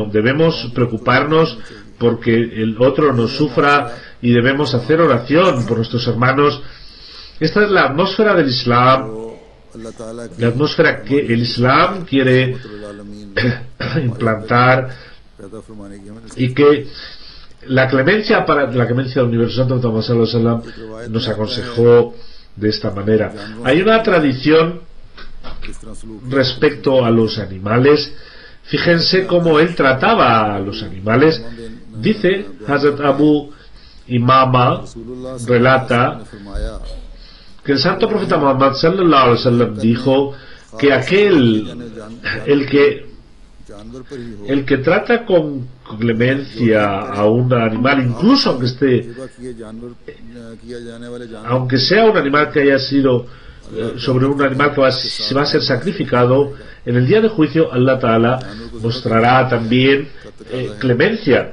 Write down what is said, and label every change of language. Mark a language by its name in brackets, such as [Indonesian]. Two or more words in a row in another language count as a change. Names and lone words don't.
[Spanish] Debemos preocuparnos porque el otro no sufra, y debemos hacer oración por nuestros hermanos. Esta es la atmósfera del Islam, la atmósfera que el Islam quiere implantar, y que la clemencia del universo Santo Muhammad [Arabic] صلى الله عليه وسلم [Spanish] nos aconsejó de esta manera. Hay una tradición respecto a los animales. Fíjense cómo él trataba a los animales. Dice Hazrat Abu Imama, relata que el Santo Profeta Muhammad [Arabic] صلى الله عليه وسلم [Spanish] dijo que el que trata con clemencia a un animal, incluso aunque sea un animal que haya sido sobre un animal que se va a ser sacrificado, en el día de juicio Allah Ta'ala mostrará también clemencia.